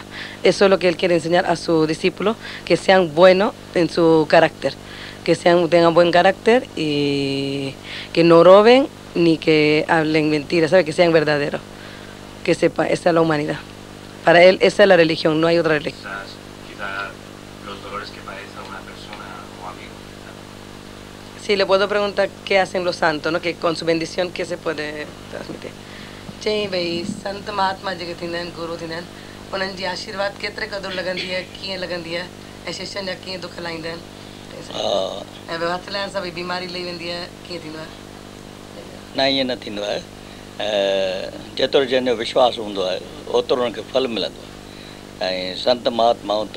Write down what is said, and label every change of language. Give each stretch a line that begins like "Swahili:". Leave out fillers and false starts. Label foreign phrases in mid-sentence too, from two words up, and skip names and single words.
Spanish: Eso es lo que él quiere enseñar a sus discípulos, que sean buenos en su carácter, que tengan buen carácter y que no roben ni que hablen mentiras, ¿sabe? Que sean verdaderos. Que sepa, esa es la humanidad. Para él, esa es la religión, no hay otra religión. Quizás los dolores que padece una persona o amigo. Sí, le puedo preguntar qué hacen los santos, ¿no? Que con su bendición, ¿qué se puede transmitir?
Sindhi: चई भई संत महात्मा जेके थींदा आहिनि गुरु थींदा आहिनि उन्हनि जी आशीर्वाद केतिरे क़दुरु लॻंदी आहे कीअं लॻंदी आहे ऐं शिष्यनि जा कीअं दुख लाहींदा आहिनि ऐं हथ लाहिण सां भई बीमारी लही वेंदी आहे कीअं थींदो आहे न ईअं न थींदो आहे जेतिरो जंहिंजो विश्वास हूंदो आहे ओतिरो हुनखे फल मिलंदो आहे ऐं संत महात्माऊं त